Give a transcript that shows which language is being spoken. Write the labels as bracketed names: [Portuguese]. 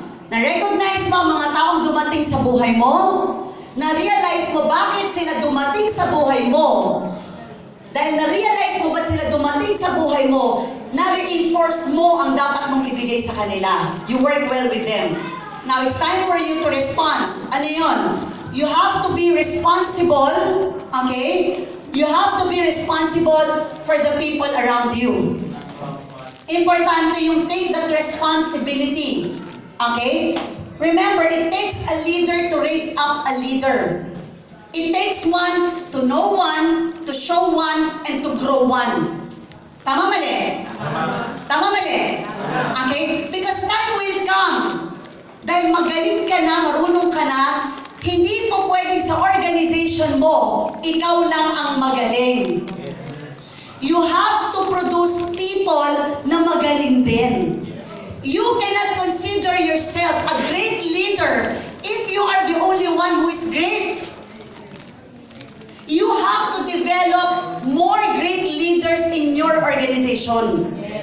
[Filipino] Na-recognize mo ang mga taong dumating sa buhay mo? Na-realize mo bakit sila dumating sa buhay mo? Dahil na-realize mo ba't sila dumating sa buhay mo, na-reinforce mo ang dapat mong ibigay sa kanila. [English] You work well with them. Now, it's time for you to respond. [Filipino] Ano yun? [English] You have to be responsible, okay? You have to be responsible for the people around you. [Filipino] Importante yung [English] take that responsibility. Okay? Remember, it takes a leader to raise up a leader. It takes one to know one, to show one, and to grow one. [Filipino] Tama mali? Tama mali? Okay? [English] Because time will come. [Filipino] Dahil magaling ka na, marunong ka na, hindi po pwedeng sa organization mo, ikaw lang ang magaling. [English] You have to produce people [Filipino] na magaling din. [English] You cannot consider yourself a great leader if you are the only one who is great. You have to develop more great leaders in your organization.